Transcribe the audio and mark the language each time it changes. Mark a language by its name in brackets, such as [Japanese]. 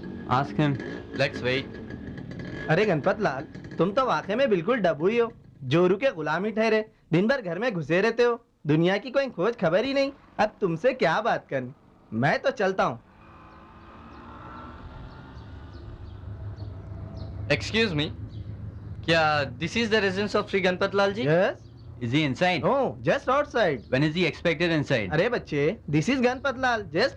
[English] Ask him. Let's wait. [Hindi] अरे गणपत लाल, तुम तो वाकई में बिल्कुल डब्बू हो, जोरू के गुलाम ही ठहरे। दिन भर घर में घुसे रहते हो, दुनिया की कोई खोज खबर ही नहीं। अब तुमसे क्या बात करनी, मैं तो चलता हूँ। [English] Excuse me, क्या this is the residence of Sri Ganpat Lal ji? Yes? Is he inside? No, just outside. When is he expected inside? [Hindi] अरे बच्चे, [English] this is Ganpat Lal, just